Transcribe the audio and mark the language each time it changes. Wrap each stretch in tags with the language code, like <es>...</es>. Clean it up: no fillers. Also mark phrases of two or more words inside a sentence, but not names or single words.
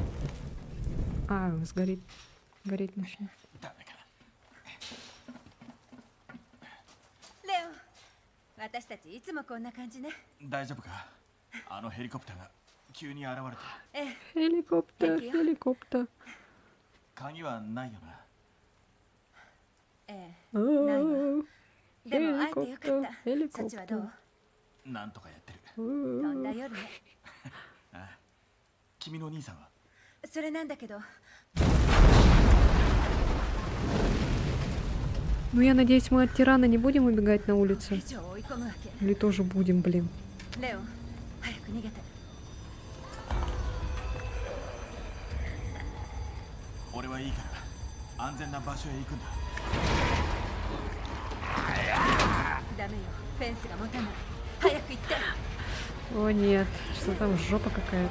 <ru>А, сгорит. Гореть начнет.</ru> <ja>レオン、私たちいつもこんな感じね。大丈夫か？あのヘリコプターが急に現れて。ええ、 Helikopter,</ja> <en>Thank you.</en> <ja>helikopter. 鍵はないよな。え А, ないわ。でも会えてよか Helikopter, った。そっちはどう？ helikopter. なんとかやってる。飛んだ夜ね。君の兄さんは？それなんだけど、</ja> <ru>Ну, я надеюсь, мы от тирана не будем убегать на</ru> <ja>これ</ja> <ru>улице.</ru> <ja>以上追い込むわけ。</ja> <ru>Или тоже будем, блин.</ru> <ja>レオン、早く逃げて。俺はいいから安全な場所へ行くんだ。ダメよ、フェンスが持たない。早く行って。</ja> <ru>О, нет. Что там жопа какая-то.</ru>